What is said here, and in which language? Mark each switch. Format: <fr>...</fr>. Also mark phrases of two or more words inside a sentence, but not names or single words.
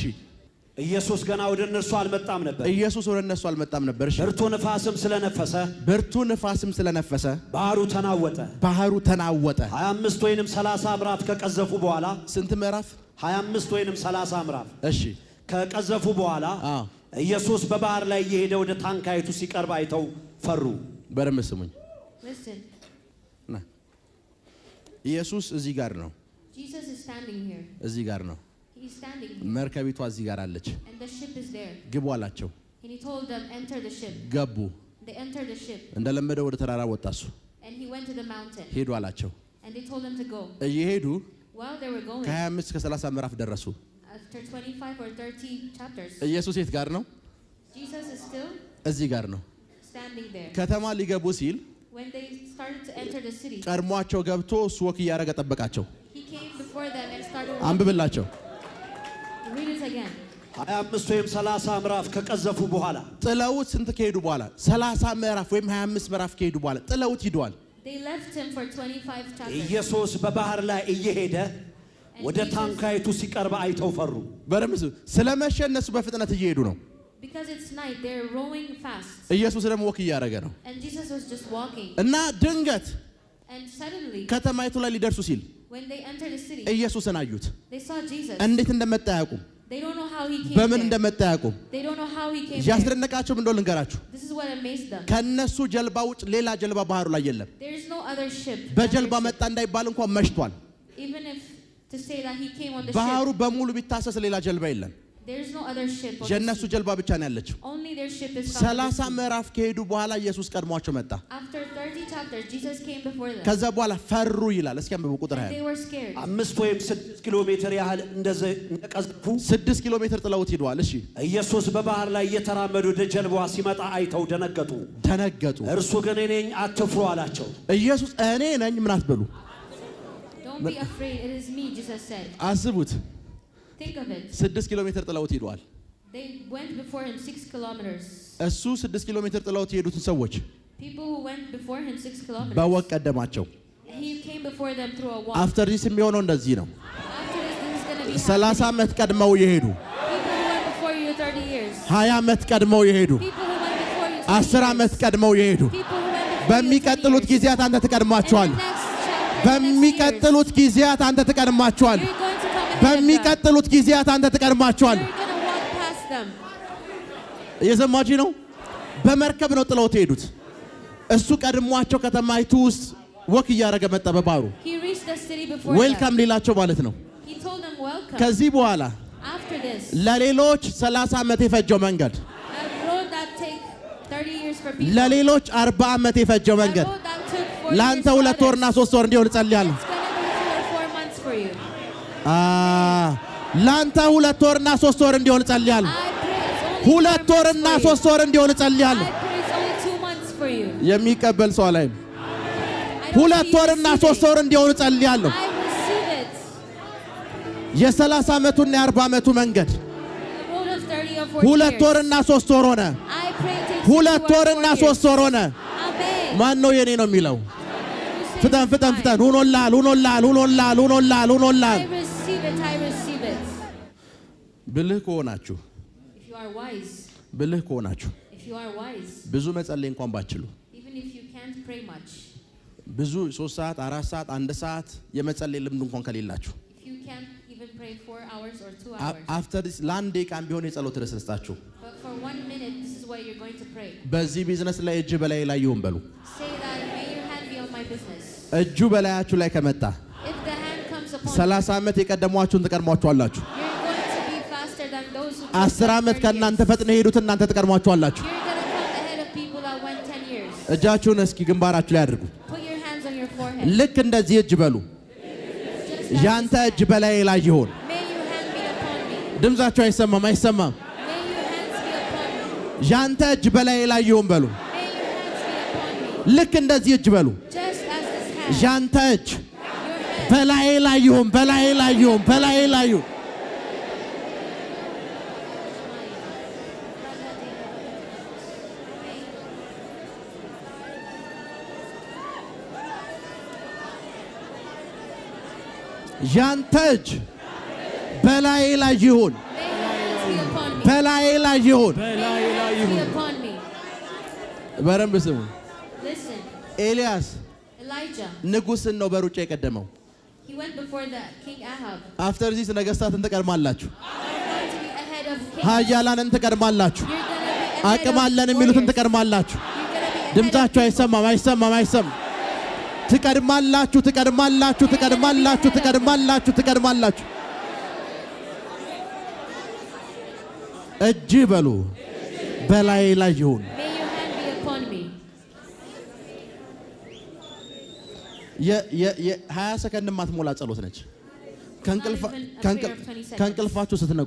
<am>ኢየሱስ ገና ወደ እነርሱ አልመጣም ነበር እሺ ብርቱ ንፋስም ስለነፈሰ ባህሩ ተናወጠ 25 ወይንም 30 ምዕራፍ ከቀዘፉ በኋላ ስንት ምዕራፍ 25 ወይንም 30 ምዕራፍ እሺ ከቀዘፉ በኋላ ኢየሱስ በባህር ላይ እየሄደ ወደ ታንኳይቱ ሲቀርብ አይተው ፈሩ በደንብ ስሙኝ</am> <en>Listen.</en> <am>ኢየሱስ እዚህ ጋር ነው</am> <en>Jesus is standing here.</en> <am>እዚህ ጋር ነው</am> <en>He's standing here.</en> <am>መርከቢቷ እዚህ ጋር አለች</am> <en>And the ship is there.</en> <am>ግቡ አላቸው</am> <en>And he told them, enter the ship.</en> <am>ገቡ</am> <en>They entered the ship.</en> <am>እንደለመደው ወደ ተራራ ወጣሱ</am> <en>And he went to the mountain.</en> <am>ሄዱ አላቸው</am> <en>And they told them to go.</en> <am>እየሄዱ</am> <en>While they were going,</en> <am>ከ25 እስከ 30 ምዕራፍ ደረሱ</am> <en>after 25 or 30 chapters,</en> <am>ኢየሱስ የት ጋር ነው</am> <en>Jesus is still</en> <am>እዚህ ጋር ነው</am> <en>standing there.</en> <am>ከተማ ሊገቡ ሲል</am> <en>When they started to enter the city,</en> <am>ቀድሟቸው ገብቶ እሱ ወክ እያደረገ ጠበቃቸው</am> <en>he came before them and started</en> <am>አንብብላቸው</am> <en>Read it again.</en> <am>25 ወይም 30 ምዕራፍ ከቀዘፉ በኋላ ጥለውት ስንት ከሄዱ በኋላ 30 ምዕራፍ ወይም 25 ምዕራፍ ከሄዱ በኋላ ጥለውት ሂደዋል</am> <en>They left him for 25 chapters.</en> <am>ኢየሱስ በባህር ላይ እየሄደ ወደ ታንኳይቱ ሲቀርብ አይተው ፈሩ በረምስ ስለመሸ እነሱ በፍጥነት እየሄዱ ነው</am> <en>Because it's night, they're rowing fast.</en> <am>ኢየሱስ ደግሞ ወክ እያደረገ ነው</am> <en>And Jesus was just walking.</en> <am>እና ድንገት</am> <en>And suddenly,</en> <am>ከተማይቱ ላይ ሊደርሱ ሲል</am> <en>when they entered the city,</en> <am>ኢየሱስን አዩት</am> <en>they saw Jesus.</en> <am>እንዴት እንደመጣ ያውቁም</am> <en>They don't know how he came</en> <am>በምን</am> <en>there.</en> <am>እንደመጣ ያውቁም</am> <en>They don't know how he came there.</en> <am>ያስደነቃቸው ምን እንደሆነ ልንገራችሁ</am> <en>This is what amazed them.</en> <am>ከነሱ ጀልባ ውጭ ሌላ ጀልባ ባህሩ ላይ የለም</am> <en>There is no other ship.</en> <am>በጀልባ መጣ እንዳይባል እንኳን መሽቷል</am> <en>Even if to say that he came on the</en> <am>ባህሩ</am> <en>ship,</en> <am>በሙሉ ቢታሰስ ሌላ ጀልባ የለም</am> <en>there is no other ship on the</en> <am>የነሱ</am> <en>sea.</en> <am>ጀልባ ብቻ ነው ያለችው</am> <en>Only their ship is found on the 30 sea.</en> <am>ምዕራፍ ከሄዱ በኋላ ኢየሱስ ቀድሟቸው መጣ</am> <en>After 30 chapters, Jesus came before them.</en> <am>ከዛ በኋላ ፈሩ ይላል እስኪ አንብቡ ቁጥር</am> <en>And 20 they were scared.</en> <am>5 ወይም 6 ኪሎ ሜትር ያህል እንደቀዘፉ 6 ኪሎ ሜትር ጥለውት ሂደዋል እሺ ኢየሱስ በባህር ላይ እየተራመዱ ወደ ጀልባዋ ሲመጣ አይተው ደነገጡ እርሱ ግን እኔ ነኝ አትፍሩ አላቸው ኢየሱስ እኔ ነኝ ምን አትበሉ</am> <en>Don't be afraid, it is me, Jesus said.</en> <am>አስቡት</am> <en>Think of it.</en> <am>6 ኪሎ ሜትር ጥለውት ሂደዋል</am> <en>They went before him 6 kilometers.</en> <am>እሱ 6 ኪሎ ሜትር ጥለውት የሄዱትን ሰዎች</am> <en>People who went before him 6 kilometers.</en> <am>በወቅ ቀደማቸው</am> <en>He came before them through a walk. after this</en> <am>የሚሆነው እንደዚህ ነው</am> <en>After this is going to be</en> <am>30 ዓመት ቀድመው የሄዱ</am> <en>People who went before you 30 years.</en> <am>20 ዓመት ቀድመው የሄዱ</am> <en>People who went before you 20</en> <am>10 ዓመት ቀድመው የሄዱ</am> <en>People who went before</en> <am>በሚቀጥሉት</am> <en>you 20 years.</en> <am>ጊዜያት አንተ ትቀድማቸዋል</am> <en>And the next chapter,</en> <am>በሚቀጥሉት ጊዜያት አንተ ትቀድማቸዋል</am> <en>you're going to come ahead of them.</en> <am>በሚቀጥሉት ጊዜያት አንተ ትቀድማቸዋል</am> <en>You're going to walk past them.</en> <am>እየሰማችሁ ነው በመርከብ ነው ጥለውት የሄዱት እሱ ቀድሟቸው ከተማይቱ ውስጥ ወክ እያደረገ መጣ በባህሩ</am> <en>He reached the city before ዌልካም them.</en> <am>ሊላቸው ማለት ነው</am> <en>He told them welcome.</en> <am>ከዚህ በኋላ</am> <en>After this,</en> <am>ለሌሎች 30 ዓመት የፈጀው መንገድ</am> <en>a road that take 30 years for people.</en> <am>ለሌሎች 40 ዓመት የፈጀው</am> <en>A</en> <am>መንገድ</am> <en>road that took 40 years</en> <am>ላንተ</am> <en>for</en> <am>2 ወርና</am> <en>others.</en> <am>3 ወር እንዲሆን ጸልያለሁ</am> <en>It's going to be 2 or 4 months for you.</en> <am>ላንተ 2 ወርና 3 ወር እንዲሆን ጸልያለሁ</am> <en>I pray it's only 2</en> <am>2 ወርና 3 ወር እንዲሆን ጸልያለሁ</am> <en>I pray it's only 2 months for you.</en> <am>የሚቀበል ሰው ላይ</am> <en>I don't</en> <am>2 ወርና 3 ወር እንዲሆን ጸልያለሁ</am> <en>I receive it.</en> <am>የ30 ዓመቱና የ40 ዓመቱ መንገድ</am> <en>The road of 30 or 40 2 years.</en> <am>ወርና 3 ወር ሆነ</am> <en>I pray it takes 2 or</en> <am>2 ወርና</am> <en>4 3 years.</en> <am>ወር ሆነ</am> <en>Amen.</en> <am>ማን ነው የኔ ነው የሚለው</am> <en>You say</en> <am>ፍጠን</am> <en>it's</en> <am>ፍጠን</am> <en>mine.</en> <am>ፍጠን ሁኖላል ሁኖላል ሁኖላል ሁኖላል ሁኖላል</am> <en>I receive</en> <am>ብልህ ከሆናችሁ</am> <en>if you are wise,</en> <am>ብልህ ከሆናችሁ</am> <en>if you are wise,</en> <am>ብዙ መጸለይ እንኳን ባትችሉ</am> <en>even if you can't pray much,</en> <am>ብዙ 3 ሰዓት 4 ሰዓት 1 ሰዓት የመጸለይ ልምድ እንኳን ከሌላችሁ</am> <en>if you can't even pray 4 hours or 2 hours, after this</en> <am>ለአንድ ደቂቃም ቢሆን የጸሎት ርዕስ ልስጣችሁ።</am> <en>but for 1 minute this is what you're going to pray.</en> <am>በዚህ ቢዝነስ ላይ እጅ በላይ ላይ ይሁን በሉ።</am> <en>Say that, may your hand be on my business.</en> <am>እጁ በላያችሁ ላይ ከመጣ</am> <en>If the hand comes upon</en> <am>30 ዓመት የቀደሟችሁን ትቀድሟቸዋላችሁ።</am> <en>you're going to be faster than those who</en> <am>10 ዓመት ከእናንተ ፈጥነው ሄዱት እናንተ ትቀድሟቸዋላችሁ።</am> <en>you're going to come ahead of people that went 10 years.</en> <am>እጃችሁን እስኪ ግንባራችሁ ላይ አድርጉ።</am> <en>Put your hands on your forehead.</en> <am>ልክ እንደዚህ እጅ በሉ።</am> <en>Just as</en> <am>ያንተ እጅ በላይ ላይ ይሁን።</am> <en>may your hand be upon me.</en> <am>ድምጻችሁ አይሰማም አይሰማም።</am> <en>May your hands be upon me.</en> <am>ያንተ እጅ በላይ ላይ ይሁን በሉ።</am> <en>May your hands be upon me.</en> <am>ልክ እንደዚህ እጅ በሉ።</am> <en>Just as this hand.</en> <am>ያንተ እጅ</am> <en>Your hand.</en> <am>በላይ ላይ ይሁን በላይ ላይ ይሁን በላይ ላይ ይሁን። ያንተ እጅ በላይ ላይ ይሁን</am> <en>May your hands be upon me.</en> <am>በላይ ላይ ይሁን።</am> <en>May your hands be upon me.</en> <am>በረምብ ስሙ።</am> <en>Listen, ኤልያስ Elijah,</en> <am>ንጉሥን ነው በሩጫ የቀደመው።</am> <en>he went before the King Ahab. after this</en> <am>ነገሥታትን ትቀድማላችሁ።</am> <en>You're going to be ahead of kings.</en> <am>ኃያላንን ትቀድማላችሁ።</am> <en>You're going to be ahead</en> <am>አቅም</am> <en>of</en> <am>አለን የሚሉትን</am> <en>warriors.</en> <am>ትቀድማላችሁ።</am> <en>You're going to be ahead</en> <am>ድምጻችሁ</am> <en>of</en> <am>አይሰማም አይሰማም አይሰማም። ትቀድማላችሁ ትቀድማላችሁ ትቀድማላችሁ ትቀድማላችሁ ትቀድማላችሁ። እጅ በሉ በላይ ላይ ይሁን።</am> <en>May your hand be upon me.</en> <am>የ20 ሰከንድ ማትሞላ ጸሎት ነች። ከእንቅልፋችሁ ስትነቁ</am>